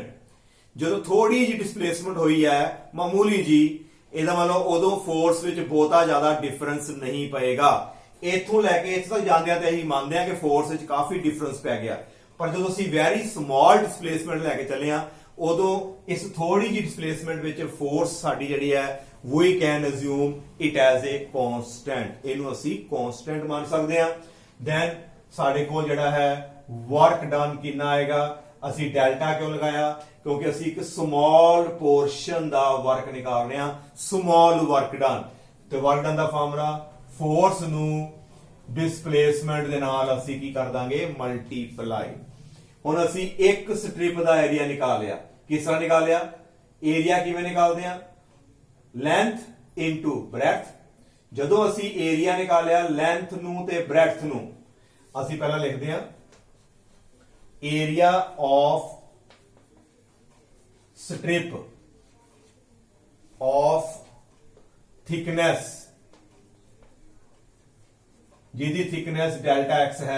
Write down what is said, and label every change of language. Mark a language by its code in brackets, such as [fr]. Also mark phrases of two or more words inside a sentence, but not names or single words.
[pa] ਜਦੋਂ ਥੋੜੀ ਜਿਹੀ ਡਿਸਪਲੇਸਮੈਂਟ ਹੋਈ ਹੈ ਮਾਮੂਲੀ ਜੀ, ਇਹਦਾ ਮਤਲਬ ਉਦੋਂ ਫੋਰਸ ਵਿੱਚ ਬਹੁਤਾ ਜ਼ਿਆਦਾ ਡਿਫਰੈਂਸ ਨਹੀਂ ਪਏਗਾ। ਇੱਥੋਂ ਲੈ ਕੇ ਇੱਥੇ ਤੱਕ ਜਾਂਦਿਆਂ ਤੇ ਅਸੀਂ ਮੰਨਦੇ ਹਾਂ ਕਿ ਫੋਰਸ ਵਿੱਚ ਕਾਫੀ ਡਿਫਰੈਂਸ ਪੈ ਗਿਆ, ਪਰ ਜਦੋਂ ਅਸੀਂ [en] very small [pa] ਡਿਸਪਲੇਸਮੈਂਟ ਲੈ ਕੇ ਚੱਲੇ ਆ ਉਦੋਂ ਇਸ ਥੋੜੀ ਜਿਹੀ ਡਿਸਪਲੇਸਮੈਂਟ ਵਿੱਚ ਫੋਰਸ ਸਾਡੀ ਜਿਹੜੀ ਹੈ [en] we can assume it as a constant। [pa] ਇਹਨੂੰ ਅਸੀਂ constant ਮੰਨ ਸਕਦੇ ਹਾਂ। then ਸਾਡੇ ਕੋਲ ਜਿਹੜਾ ਹੈ [en] work done [pa] ਕਿੰਨਾ ਆਏਗਾ, ਅਸੀਂ ਡੈਲਟਾ ਕਿਉਂ ਲਗਾਇਆ, ਕਿਉਂਕਿ ਅਸੀਂ ਇੱਕ [en] small portion [pa] ਦਾ work ਨਿਕਾਲ ਰਹੇ ਹਾਂ, [en] small work done। [pa] ਤੇ [en] work done [pa] ਦਾ ਫਾਰਮੂਲਾ ਫੋਰਸ ਨੂੰ ਡਿਸਪਲੇਸਮੈਂਟ ਦੇ ਨਾਲ ਅਸੀਂ ਕੀ ਕਰ ਦਾਂਗੇ ਮਲਟੀਪਲਾਈ। ਹੁਣ ਅਸੀਂ ਇੱਕ ਸਟ੍ਰਿਪ ਦਾ ਏਰੀਆ ਨਿਕਾਲ ਲਿਆ। ਕਿਸ ਤਰ੍ਹਾਂ ਨਿਕਾਲ ਲਿਆ, ਏਰੀਆ ਕਿਵੇਂ ਨਿਕਾਲਦੇ ਆ, [en] length into breadth. [pa] ਜਦੋਂ ਅਸੀਂ ਏਰੀਆ ਨਿਕਾਲਿਆ ਲੈਂਥ ਨੂੰ ਤੇ ਬ੍ਰੈਡਥ ਨੂੰ, ਅਸੀਂ ਪਹਿਲਾਂ ਲਿਖਦੇ ਆ [en] area of strip of thickness, [pa] ਜਿਹਦੀ ਥਿਕਨੈਸ ਡੈਲਟਾ x ਹੈ।